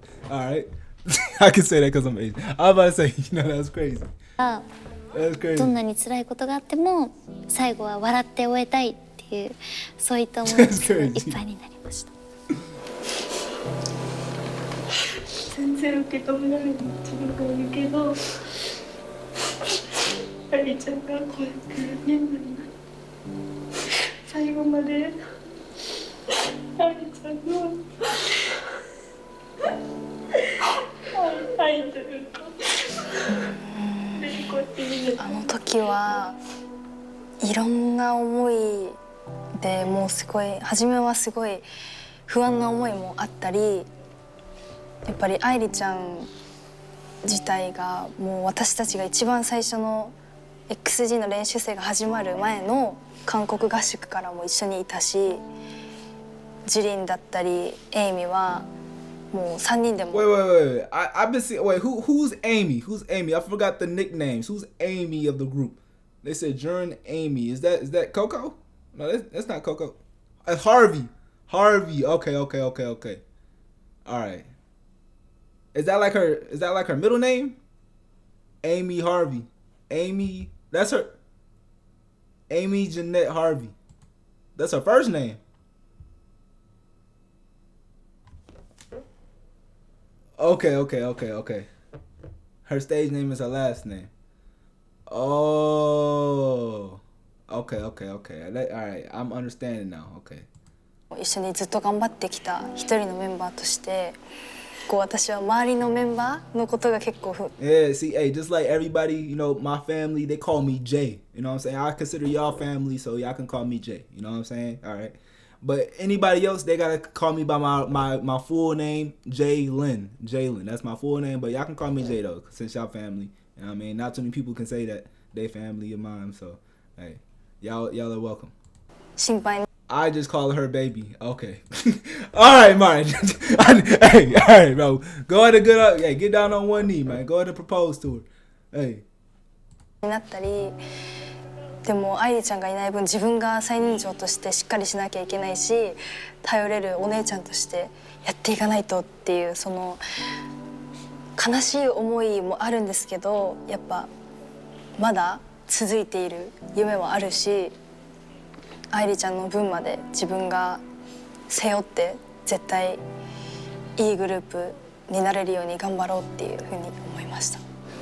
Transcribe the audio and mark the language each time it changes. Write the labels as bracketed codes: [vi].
[en] All right. I can say that because I'm Asian. I was about to say, you know, that's crazy. That's crazy. [ja] どんなに辛いことがあっても最後は笑って終えたいっていうそういった思いでいっぱいになりました。全然受け止められない自分がいるけど、ありちゃんがこうやってメンバーになって最後までありちゃんの愛というかあの時はいろんな思いでもうすごい初めはすごい不安な思いもあったり、やっぱり愛梨ちゃん自体がもう私たちが一番最初の XG の練習生が始まる前の韓国合宿からも一緒にいたし、ジュリンだったりエイミはもう3人でも。 [en] Wait. I've been seeing. Wait, who's Amy? Who's Amy? I forgot the nicknames. Who's Amy of the group? They said Jern Amy. Is that Coco? No, that's not Coco. It's Harvey. Okay. All right. Is that like her middle name? Amy Harvey. Amy. That's her. Amy Jeanette Harvey. That's her first name. Okay. Her stage name is her last name. Oh. Okay. All right. I'm understanding now. Okay. [ja] 一緒にずっと頑張ってきた一人のメンバーとして、こう私は周りのメンバーのことが結構 [en] Yeah, see, hey, just like everybody, you know, my family, they call me Jay. You know what I'm saying? I consider y'all family, so y'all can call me Jay. You know what I'm saying? All right. But anybody else, they gotta call me by my full name, Jalen. That's my full name, but y'all can call me Jay though, since y'all family. You know what I mean? Not too many people can say that they family of mine, so hey, y'all are welcome. [ja] 心配 [en] I just call her baby. Okay. All right, Martin. Hey, all right, bro. Go ahead and get down on one knee, man. Go ahead and propose to her. Hey. [ja] になったり、でも愛梨ちゃんがいない分自分が最年長としてしっかりしなきゃいけないし、頼れるお姉ちゃんとしてやっていかないとっていうその悲しい思いもあるんですけど、やっぱまだ続いている夢はあるし、愛梨ちゃんの分まで自分が背負って絶対いいグループになれるように頑張ろうっていうふうに思いました。